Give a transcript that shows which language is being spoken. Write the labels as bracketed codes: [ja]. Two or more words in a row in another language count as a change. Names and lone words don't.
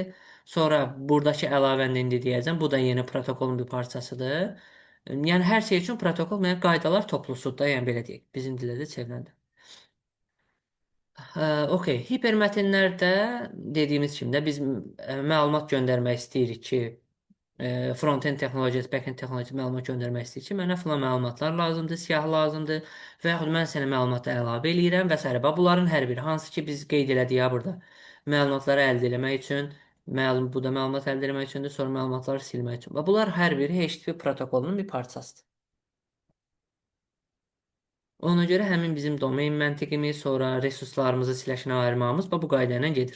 [az] Sonra buradakı əlavəni indi deyəcəm. Bu da yeni protokolun bir parçasıdır. Yəni hər şey üçün protokol, yəni qaydalar toplusudur da, yəni belə deyək. Bizim dildə də çevriləndə. Okey. Hipermətnlərdə dediyimiz kimi də biz məlumat göndərmək istəyirik ki, front-end texnologiyası, back-end texnologiyası məlumat göndərmək istəyir ki, mənə filan məlumatlar lazımdır, siyah lazımdır və yaxud mən sənə məlumatı əlavə eləyirəm və s. Bax, bunların hər biri, hansı ki biz qeyd elədik ya burada, məlumatları əldə etmək üçün, bu da məlumat əldə etmək üçündür, sonra məlumatları silmək üçün. Bax, bunlar hər biri HTTP protokolunun bir parçasıdır. Ona görə həmin bizim domain məntiqimiz, sonra resurslarımızı siləşinə ayırmağımız bax, bu qayda ilə gedir.